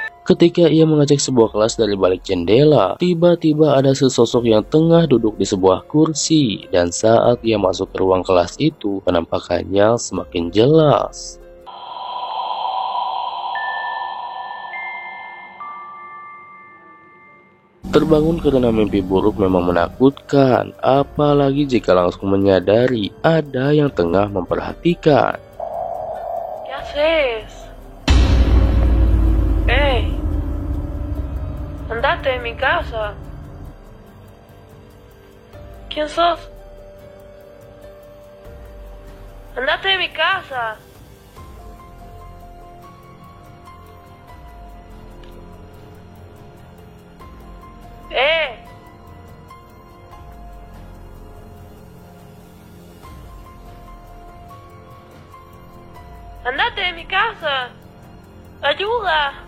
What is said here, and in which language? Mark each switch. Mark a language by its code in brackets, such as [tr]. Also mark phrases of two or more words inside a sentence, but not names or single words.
[id] Ketika ia mengecek sebuah kelas dari balik jendela, tiba-tiba ada sesosok yang tengah duduk di sebuah kursi, dan saat ia masuk ke ruang kelas itu, penampakannya semakin jelas. Terbangun karena mimpi buruk memang menakutkan, apalagi jika langsung menyadari ada yang tengah memperhatikan. [es] ¿Qué haces? ¡Ey! ¡Andate de mi casa! ¿Quién sos? ¡Andate de mi casa! ¡Eh! ¡Andate de mi casa! ¡Ayuda!